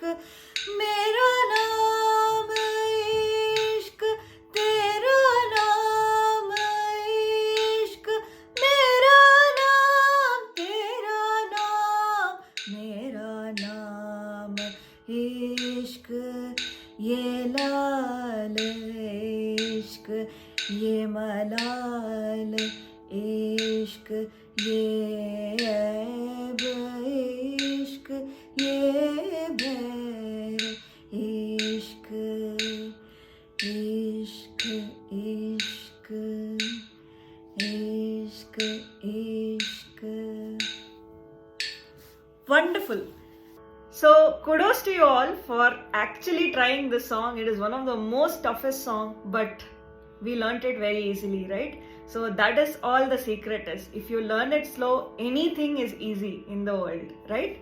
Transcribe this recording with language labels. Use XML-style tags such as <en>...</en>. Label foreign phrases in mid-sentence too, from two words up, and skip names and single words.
<hi>मेरा नाम इश्क़, तेरा नाम इश्क़. मेरा नाम, तेरा नाम, मेरा नाम इश्क़. ये लाल इश्क़, ये मलाल इश्क़. ये ऐब इश्क़, ये बैर इश्क़. इश्क़, इश्क़, इश्क़, इश्क़.</hi> <en>Wonderful. So So kudos to you all for actually trying this song. It is one of the most toughest song, but we learnt it very easily, right? So that is all the secret is. If you learn it slow, anything is easy in the world, right?</en>